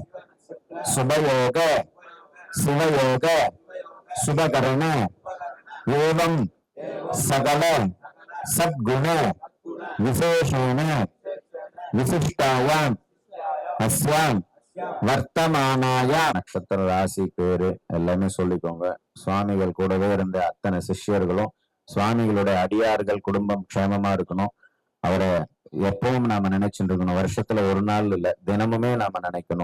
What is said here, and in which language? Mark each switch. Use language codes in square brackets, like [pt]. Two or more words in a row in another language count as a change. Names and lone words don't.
[sa] शुभयोग शिवयोग शुभकरण एवं सकल सद्गुण विशेषेण विशिष्टायां अस्यां வர்த்தமானாய [ta] நட்சத்திர ராசி பேரு எல்லாமே சொல்லிக்கோங்க. சுவாமிகள் கூடவே இருந்த அத்தனை சிஷ்யர்களும் சுவாமிகளுடைய அடியார்கள் குடும்பம் க்ஷேமமா இருக்கணும். அவரை எப்பவும் நாம நினைச்சுட்டு இருக்கணும். வருஷத்துல ஒரு நாள் இல்ல, தினமுமே நாம நினைக்கணும்.